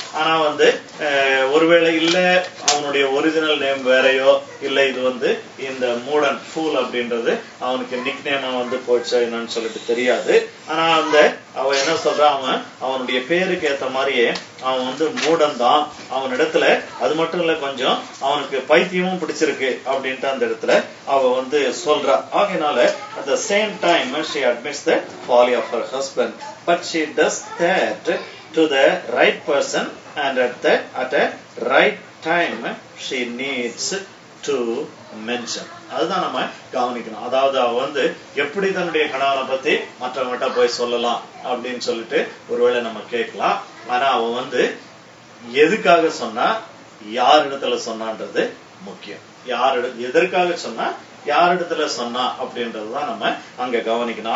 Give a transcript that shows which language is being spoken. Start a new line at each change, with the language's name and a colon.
Tamil: ஆனா வந்து ஒருவேளை இல்ல அவனுடைய ஒரிஜினல் நேம் வேறையோ, இல்ல இது வந்து இந்த மூடன் ஃபூல் அப்படின்றது அவனுக்கு நிக் நேமா வந்து போச்சா என்னன்னு சொல்லிட்டு தெரியாது. ஆனா அவன் என்ன சொல்றான், அவனுடைய பேருக்கு ஏத்த மாதிரியே அவன் வந்து மூடன் தான். அவன் இடத்துல அது மட்டும் இல்ல, கொஞ்சம் அவனுக்கு பைத்தியமும் பிடிச்சிருக்கு அப்படின்ட்டு அந்த இடத்துல அவ வந்து சொல்றா. ஆகையினால
English: at the same time she admits the folly of her husband, but she does that to the right person and at a right time she needs to mention.
Tamil: அதுதான் நம்ம கவனிக்கணும். அதாவது அவ வந்து எப்படி தன்னுடைய கணவனை பத்தி மற்றவங்கிட்ட போய் சொல்லலாம் அப்படின்னு சொல்லிட்டு ஒருவேளை நம்ம கேட்கலாம். ஆனா அவ வந்து எதுக்காக சொன்னா, யார் இடத்துல சொன்னான்றது முக்கியம். எதற்காக சொன்னா, யாரிடத்துல சொன்னா அப்படின்றதுதான் நம்ம அங்க கவனிக்கணும்.